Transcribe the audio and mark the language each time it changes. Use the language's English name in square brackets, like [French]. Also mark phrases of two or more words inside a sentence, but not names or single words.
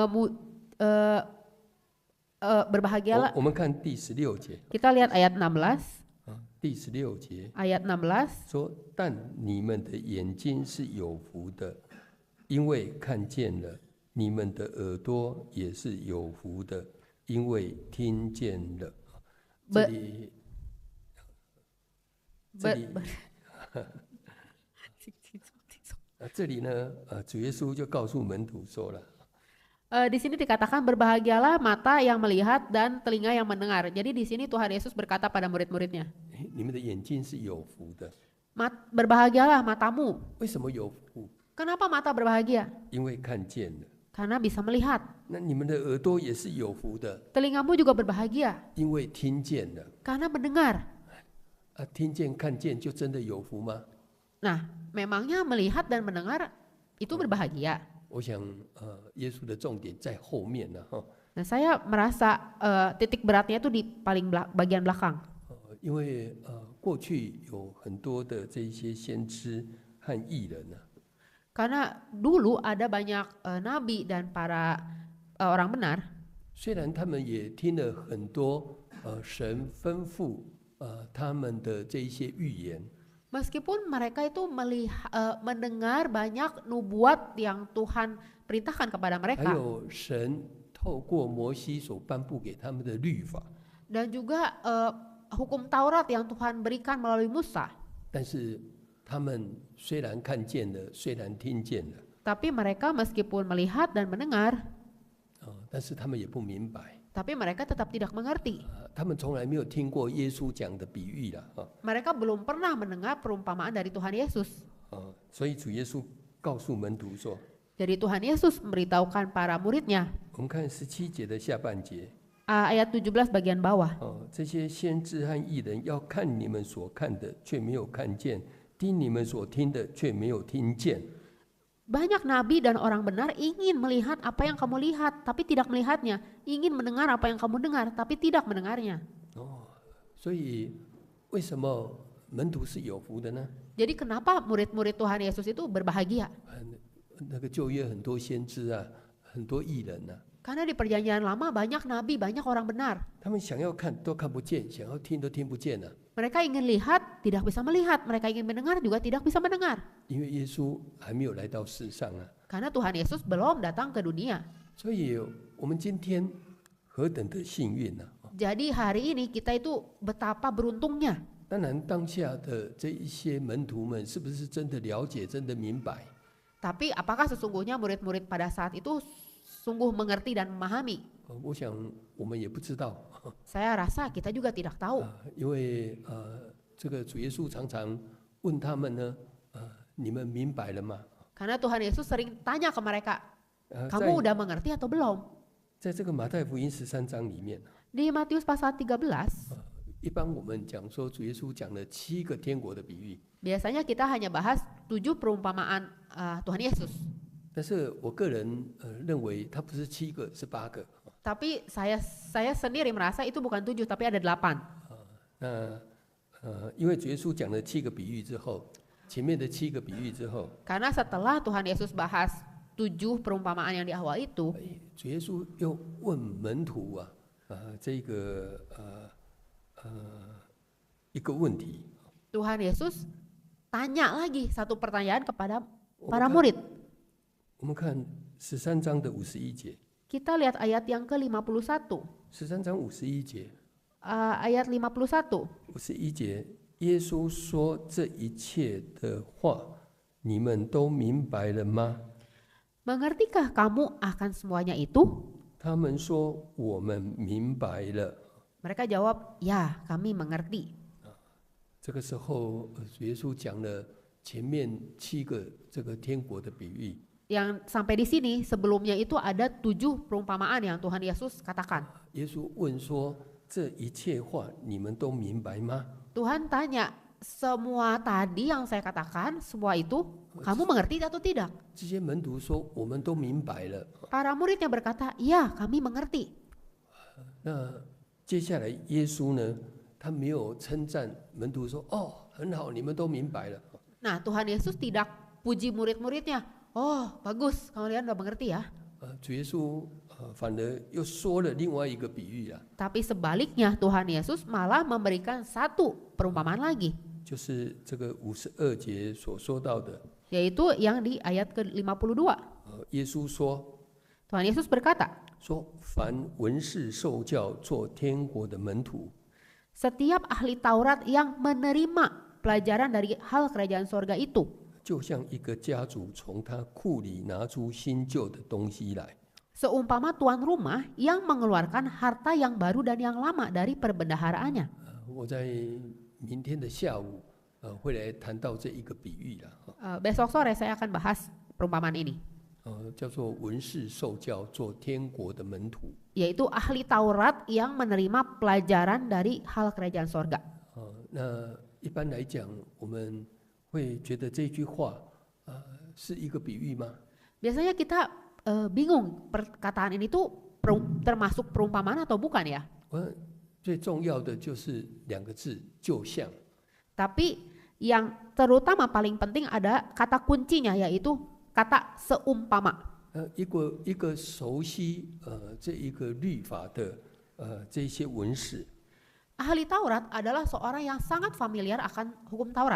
[Indonesian] Berbahagialah. [Chinese] 我们看第16节， [Indonesian] Kita lihat ayat 16. [Chinese] 第16节 [Indonesian] Ayat 16. [Chinese] 说：“但你们的眼睛是有福的，因为看见了；你们的耳朵也是有福的，因为听见了。” 这里呢，主耶稣就告诉门徒说了。 [Indonesian] Di sini dikatakan berbahagialah mata yang melihat dan telinga yang mendengar. Jadi di sini Tuhan Yesus berkata pada murid-muridnya, [Chinese] 你们的眼睛是有福的， [Indonesian] Berbahagialah matamu. [Chinese] 为什么有福？ [Indonesian] Kenapa mata berbahagia? [Chinese] 因为看见了。 [Indonesian] Karena bisa melihat. [Chinese] 那你们的耳朵也是有福的， [Indonesian] Telingamu juga berbahagia [Chinese] 因为听见了。 [Indonesian] karena mendengar. [Chinese] 听见看见就真的有福吗？ [Indonesian] Nah, memangnya melihat dan mendengar itu berbahagia? [Chinese] 我想，耶稣的重点在后面呢，哈。 [Indonesian] Nah, saya merasa titik beratnya itu di paling bagian belakang. [Chinese] 因为过去有很多的这些先知和义人呢， [Indonesian] Karena dulu ada banyak nabi dan para orang benar. [Chinese] 虽然他们也听了很多神吩咐他们的这一些预言， [Indonesian] Meskipun mereka itu mendengar banyak nubuat yang Tuhan perintahkan kepada [Chinese] 还 [Indonesian] mereka. [Chinese] 有神透过摩西所颁布给他们的律法， [Indonesian] Dan juga hukum Taurat yang Tuhan berikan melalui Musa. [Chinese] 但是他们虽然看见了，虽然听见了， [Indonesian] Tapi mereka meskipun melihat dan mendengar, [Chinese] 但是他们也不明白， [Indonesian] tapi mereka tetap tidak mengerti. [Chinese] 他们从来没有听过耶稣讲的比喻啦， [Indonesian] Mereka belum pernah mendengar perumpamaan dari Tuhan Yesus. [Chinese] 所以主耶稣告诉门徒说， [Indonesian] Jadi Tuhan Yesus memberitahukan para muridnya. [Chinese] 我们看17节的下半节， [Indonesian] Ayat 17 bagian bawah. [Chinese] 这些先知和义人要看你们所看的，却没有看见；听你们所听的，却没有听见。 [Indonesian] Banyak nabi dan orang benar ingin melihat apa yang kamu lihat, tapi tidak melihatnya. Ingin mendengar apa yang kamu dengar, tapi tidak mendengarnya. [Chinese] 所以为什么门徒是有福的呢？ [Indonesian] Jadi kenapa murid-murid Tuhan Yesus itu berbahagia? [Chinese] 那个旧约很多先知啊，很多义人啊， [Indonesian] Karena di perjanjian lama banyak nabi, banyak orang benar. [Chinese] 他们想要看都看不见，想要听都听不见了、 [Indonesian] Mereka ingin lihat, tidak bisa melihat. Mereka ingin mendengar, juga tidak bisa mendengar. [Chinese] 因为耶稣还没有来到世上啊。 [Indonesian] Karena Tuhan Yesus belum datang ke dunia. [Chinese] 所以我们今天何等的幸运啊！ [Indonesian] Jadi hari ini kita itu betapa beruntungnya. [Chinese] 当然，当下的这一些门徒们是不是真的了解、真的明白？ [Indonesian] Tapi apakah sesungguhnya murid-murid pada saat itu sungguh mengerti dan memahami? [Chinese] 我想我们也不知道， [Indonesian] Saya rasa kita juga tidak tahu. [Chinese] 因为这个主耶稣常常问他们呢，你们明白了吗？ [Indonesian] Karena Tuhan Yesus sering tanya ke mereka, [Chinese] 在 [Indonesian] kamu udah mengerti atau belum? [Chinese] 在这个马太福音13章里面， [Indonesian] Di Matius pasal 13, [Chinese] 一般我们讲说主耶稣讲了7个天国的比喻， [Indonesian] biasanya kita hanya bahas 7 perumpamaan Tuhan Yesus. [Chinese] 但是我个人认为它不是7个，是8个。 [Indonesian] Tapi saya sendiri merasa itu bukan 7 tapi ada 8. [Chinese] 那因为主耶稣讲了7个比喻之后，前面的7个比喻之后， [Indonesian] Karena setelah Tuhan Yesus bahas 7 perumpamaan yang di awal itu, [Chinese] 主耶稣又问门徒啊，这个一个问题。 [Indonesian] Tuhan Yesus tanya lagi satu pertanyaan kepada para murid. [Chinese] 我们看13章的51节， [Indonesian] Kita lihat ayat yang ke-51. [Chinese] 13 章51节， [Indonesian] Ayat 51. [Chinese] 51节，耶稣说这一切的话，你们都明白了吗？ [Indonesian] Mengertikah kamu akan semuanya itu? [Chinese] 他们说我们明白了。 [Indonesian] Mereka jawab, ya kami mengerti. [Chinese] 这个时候，主耶稣讲了前面7个这个天国的比喻。 [Indonesian] Yang sampai di sini sebelumnya itu ada 7 perumpamaan yang Tuhan Yesus katakan. [Chinese] 耶稣问说：“这一切话你们都明白吗？” [Indonesian] Tuhan tanya, semua tadi yang saya katakan, semua itu kamu mengerti atau tidak? [Chinese] 这些门徒说：“我们都明白了。 [Indonesian] Para muridnya berkata, iya kami mengerti. ” [Chinese] 那接下来耶稣呢？他没有称赞门徒说：“哦，很好，你们都明白了。” [Indonesian] Nah, Tuhan Yesus tidak puji murid-muridnya. Oh, bagus, kalian udah mengerti ya. [Chinese] 主耶稣反而又说了另外一个比喻啊， [Indonesian] Tapi sebaliknya Tuhan Yesus malah memberikan satu perumpamaan lagi, [Chinese] 就是这个52节所说到的。 [Indonesian] yaitu yang di ayat ke-52. [Chinese] 耶稣说 [Indonesian] Tuhan Yesus berkata, [Chinese] 说凡文士受教做天国的门徒， [Indonesian] setiap ahli Taurat yang menerima pelajaran dari hal kerajaan sorga itu, [Chinese] 就像一个家主从他库里拿出新旧的东西来。 [Indonesian] seumpama tuan rumah yang mengeluarkan harta yang baru dan yang lama dari perbendaharaannya. [Chinese] 我在明天的下午会来谈到这一个比喻啦， [Indonesian] Besok sore saya akan bahas perumpamaan ini, [Chinese] 叫做文士受教做天国的门徒。 [Indonesian] yaitu ahli Taurat yang menerima pelajaran dari hal kerajaan sorga. [Chinese] 那一般来讲，我们会觉得这句话是一个比喻吗？ [Indonesian] Biasanya kita bingung perkataan ini tuh termasuk perumpamaan atau bukan ya? [Chinese] 最重要的就是两个字，就像。 [Indonesian] Tapi yang terutama paling penting ada kata kuncinya, yaitu kata seumpama. [Chinese] 一个熟悉这一个律法的这些文士， [Indonesian] Ahli Taurat adalah seorang yang sangat familiar akan hukum Taurat.